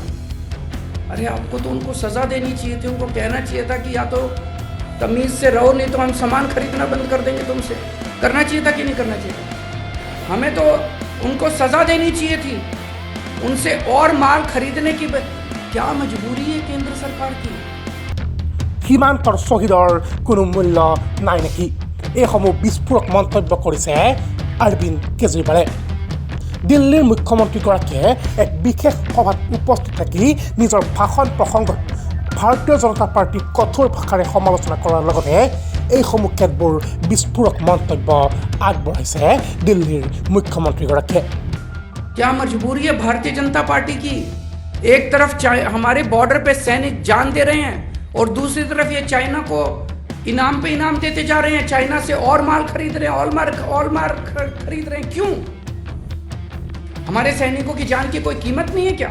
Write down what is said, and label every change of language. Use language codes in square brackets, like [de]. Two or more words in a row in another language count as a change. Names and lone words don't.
[hi] अरे आपको तो उनको सजा देनी चाहिए थी, उनको कहना चाहिए था कि या तो तमीज से रहो नहीं तो हम सामान खरीदना बंद कर देंगे तुमसे। करना चाहिए था कि नहीं करना चाहिए था? हमें तो उनको सजा देनी चाहिए थी, उनसे और माल खरीदने की क्या मजबूरी है केंद्र सरकार की? [as] সীমান্তৰ শ্বহীদৰ কোনো মূল্য নাই নেকি এইসমূহ বিস্ফোৰক মন্তব্য কৰিছে অৰবিন্দ কেজৰিৱালে দিল্লীৰ মুখ্যমন্ত্ৰীগৰাকীয়ে এক বিশেষ সভাত উপস্থিত থাকি নিজৰ ভাষণ প্ৰসংগত ভাৰতীয় জনতা পাৰ্টিক কঠোৰ ভাষাৰে সমালোচনা কৰাৰ লগতে এইসমূহ কেতবোৰ বিস্ফোৰক মন্তব্য আগবঢ়াইছে দিল্লীৰ মুখ্যমন্ত্ৰীগৰাকীয়ে [hi] क्या मजबूरी है भारतीय जनता पार्टी की? एक तरफ हमारे बॉर्डर पे सैनिक जान दे रहे हैं और दूसरी तरफ ये चाइना को इनाम पे इनाम देते जा रहे हैं, चाइना से और माल खरीद रहे हैं, और माल खरीद रहे हैं। क्यों? हमारे सैनिकों की जान की कोई कीमत नहीं है क्या?